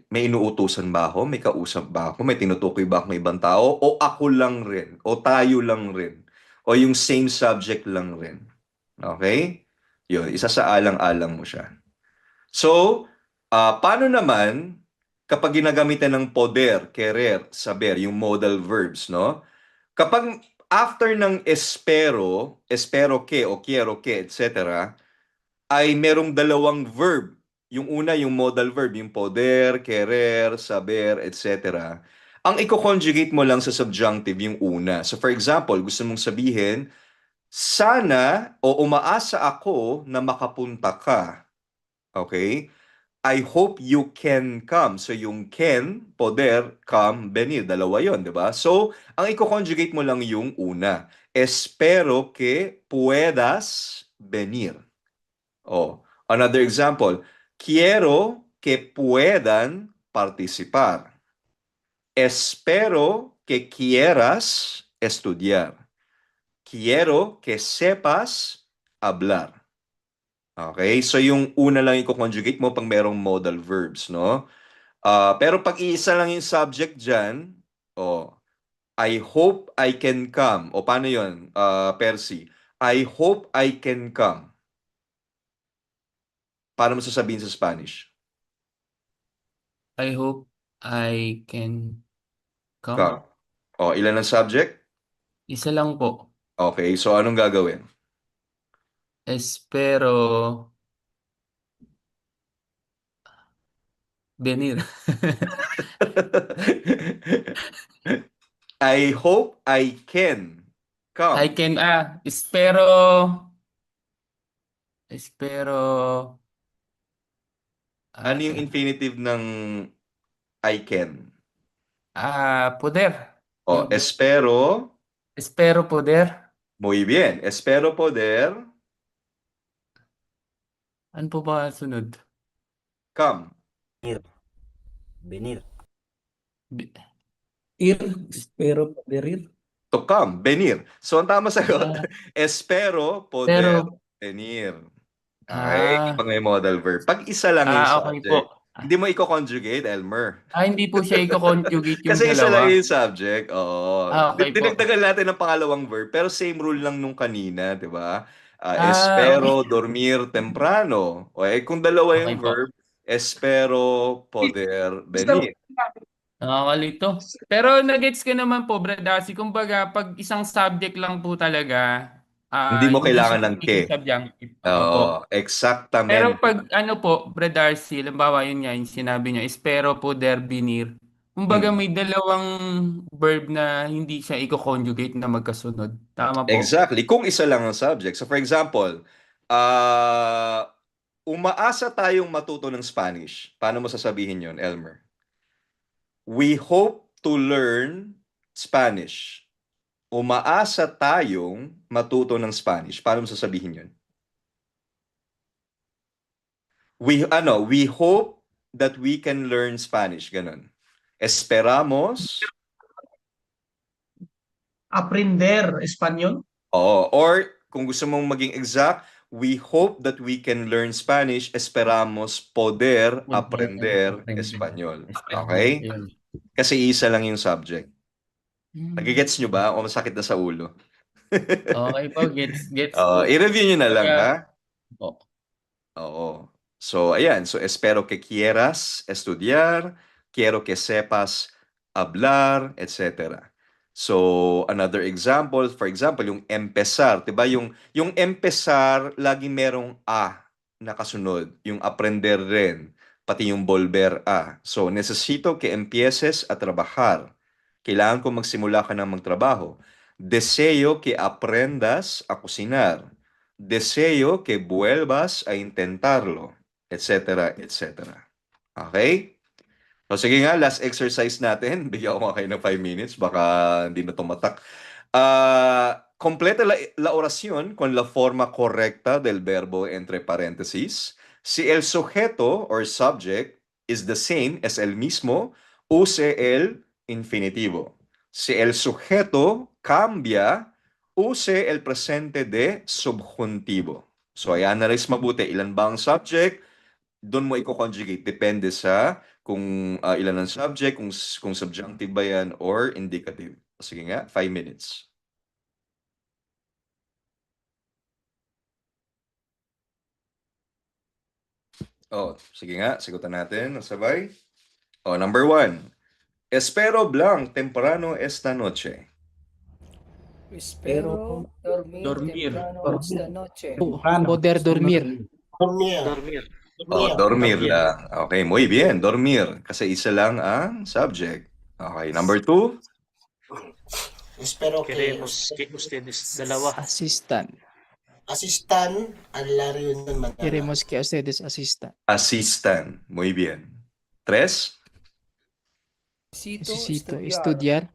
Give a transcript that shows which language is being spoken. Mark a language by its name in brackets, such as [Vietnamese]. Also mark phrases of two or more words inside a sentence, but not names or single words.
[Filipino] May inuutusan ba ako? May kausap ba ako? May tinutukoy ba ako ng ibang tao? O ako lang rin? O tayo lang rin? O yung same subject lang rin? Okay? Yun, isa sa alang-alang mo siya. So, paano naman kapag ginagamitan ng [Spanish] poder, querer, saber, [Filipino] yung [English] modal verbs, [Filipino] no? Kapag after ng [Spanish] espero, espero que o quiero que, etc., [Filipino] ay merong dalawang verb. Yung una, yung [English] modal verb, [Filipino] yung [Spanish] poder, querer, saber, etc. [Filipino] Ang i-conjugate mo lang sa subjunctive yung una. So for example, gusto mong sabihin, sana o umaasa ako na makapunta ka. [English] Okay? I hope you can come. [Filipino] So yung can, [Spanish] poder, come, venir. [Filipino] Dalawa yon, di ba? So, ang i-conjugate mo lang yung una. [Spanish] Espero que puedas venir. [English] Oh, another example. [Spanish] Quiero que puedan participar. Espero que quieras estudiar. Quiero que sepas hablar. [Filipino] Okay? So yung una lang i-conjugate mo pag merong [English] modal verbs, [Filipino] no? Pero pag iisa lang yung subject dyan, [English] I hope I can come. [Filipino] O paano yun, Percy? [English] I hope I can come. [Filipino] Paano mo sasabihin sa Spanish? [English] I hope I can come. Come. [Filipino] Ilan ang subject? Isa lang po. Okay, so anong gagawin? [Spanish] Espero venir. [English] I hope I can come. I can, [Spanish] espero, [Filipino] Ano yung infinitive ng [English] I can? [Spanish] poder. Espero. Espero poder. Muy bien. Espero poder [Filipino] Ano po ba sunod? [English] come. [Spanish] Venir. Bi- Espero poder. [English] To come, [Spanish] venir. [Filipino] So, ang tama sagot, [Spanish] espero poder [Filipino] Pero, [Spanish] venir. [Filipino] Okay, Ah. pag may [English] modal verb. [Filipino] Pag isa lang yung okay subject. po. Hindi mo i-conjugate, Elmer. Hindi po siya i-conjugate yung Kasi isa lang dalawa. yung subject. Oo. Okay po. Dinagdagan natin ng pangalawang verb, pero [English] same rule [Filipino] lang nung kanina, di ba? Okay. [Spanish] Espero dormir temprano. [Filipino] O kung dalawa Okay yung po. [Spanish] verb, espero poder [Filipino] Gusto [Spanish] venir. [Filipino] Nakakalito. Pero nagets ko naman po, Brad Darcy, kumbaga, pag isang subject lang po talaga, Hindi mo hindi siya kailangan ng magiging ke. subjunctive. Opo. Oo, Pero [Spanish] exactamente. [Filipino] pag ano po, Brad Darcy, halimbawa yun nga, yung sinabi niyo, [Spanish] espero poder venir. [Filipino] Kumbaga may dalawang verb na hindi siya i-conjugate na magkasunod. Tama po? [English] Exactly. [Filipino] Kung isa lang ang subject. [English] So for example, [Filipino] umaasa tayong matuto ng Spanish. Paano mo sasabihin yon, Elmer? [English] We hope to learn Spanish. [Filipino] Umaasa tayong matuto ng Spanish. Paano mo sasabihin yon? [English] We hope that we can learn Spanish. [Filipino] Ganon. [Spanish] Esperamos. aprender español. [English] Or [Filipino] kung gusto mong maging [English] exact, we hope that we can learn Spanish. [Spanish] Esperamos poder aprender Espanyol. Okay? [Filipino] Ayun. Kasi isa lang yung subject. Nagigets nyo ba? O masakit na sa ulo? Okay po, gets po. I-review nyo na lang, ha? Po. Oo. So, ayan. So, [Spanish] espero que quieras estudiar, quiero que sepas hablar, etc. [English] So, another example, for example, [Filipino] yung empezar, 'di ba? Yung empezar, lagi merong a na kasunod. Yung aprender rin, pati yung [Spanish] volver a. So, necesito que empieces a trabajar. [Filipino] Kailangan ko magsimula ka ng magtrabaho. [Spanish] Deseo que aprendas a cocinar. Deseo que vuelvas a intentarlo, etc., etc. [Filipino] Okay? So, sige nga, last exercise natin. Bigyan ko kayo ng 5 minutes. Baka hindi na tumatak. [Spanish] Completa la oración con la forma correcta del verbo entre paréntesis. Si el sujeto [English] or subject is the same as [Spanish] el mismo, use el infinitivo. Si el sujeto cambia, use el presente de subjuntivo. [Filipino] So, i-analyze mabuti. Ilan ba ang subject? Doon mo i-conjugate. Depende sa kung ilan ang subject, kung subjunctive ba yan or indicative. Sige nga, 5 minutes. Sige nga, sigutan natin ng sabay. [English] Number 1. [Spanish] Espero blanc temprano esta noche. Espero dormir. temprano esta noche. Poder dormir. Dormir lang. Okay, muy bien, dormir. [Filipino] Kasi isa lang ang subject. [English] Okay, number 2. [Spanish] Espero que [Filipino] ustedes dalawa [Spanish] Asistan. asistan a la reunión mañana. Queremos que ustedes asistan. Asistan. Muy bien. 3. Necesito estudiar.